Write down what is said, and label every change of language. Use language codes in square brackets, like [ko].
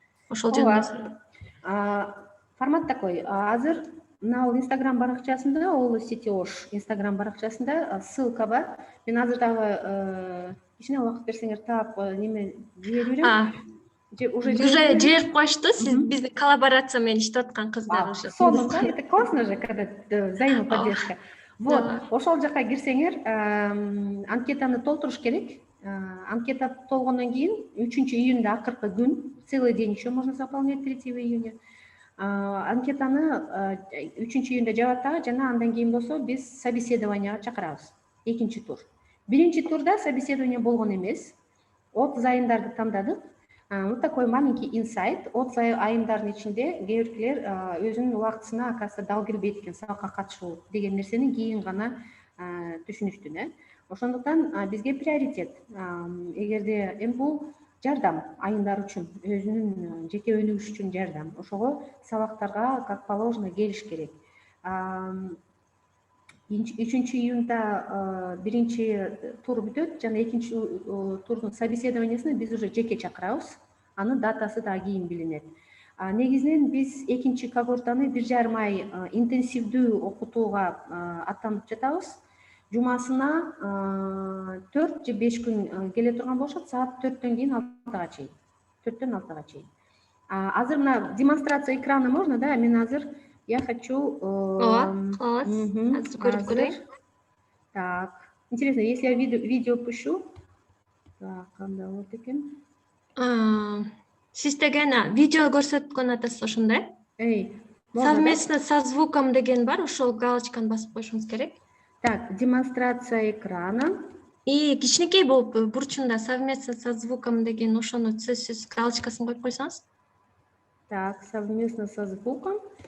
[ky] Ошол жөнүндө. [ru] Формат такой. [ky] Азыр мына Instagram баракчасында, ол сети Ош Instagram баракчасында ссылка бар. Мен азыр дагы кичине убакыт берсеңер таап неме жибере берем. Уже жиберип коюшту. Сиз биздин коллаборация менен иштеп аткан кыздар уже. Сонун да, [ru] это классно же, когда взаимоподдержка. [ky] Вот, ошол жака кирсеңер, анкетаны толтуруш керек. Анкета толгондон кийин 3-июнда акыркы күн, [ru] целый день еще можно заполнять, 3 июня. [ky] Анкетаны 3-июнда жабат дагы, жана андан кийин болсо биз собеседованияга чакырабыз. Экинчи тур. Биринчи турда собеседование болгон эмес. 30 айымдарды тандадык. [ru] Вот такой маленький инсайт. [ky] 30 айымдардын ичинде кээ биркилер өзүнүн убактысына акасы дал келбейт экен сабакка катышуу деген нерсени кийин гана түшүнүштү. Ошондуктан бизге приоритет. Эгерде эми бул жардам айымдар үчүн, өзүнүн жеке өнүгүш үчүн жардам. Ошого сабактарга [ru] как положено [ky] келиш керек. 3-июнда биринчи тур бүтөт, жана экинчи турдун собеседованиясына биз уже жеке чакырабыз. Анын датасы да кийин билинет. Негизинен биз экинчи когортаны 1,5 ай интенсивдүү окутууга аттанып жатабыз. Жумасына 4 же 5 күн келе турган болушат, саат 4төн кийин 6-га чейин. 4төн 6-га чейин. Азыр мына [ru] демонстрация экрана можно, да? [ky] Мен азыр [ru] я хочу... [ky] Азыр көрүп көрөйүн. [ru] Так, интересно, если я видео пущу... [ky] Так, кандай болот экен? Сиз деген видео көрсөткөн атасыз ошондой? [ru] Совместно со звуком [ky] деген бар, ошол галочканы басып коюшуңуз керек. [ru] Так, демонстрация экрана. [ky] И кичинекей болуп бурчунда [ru] совместно со звуком [ky] деген ошону сөзсүз галочкасын коюп койсоңуз. [ru] Так, совместно со звуком.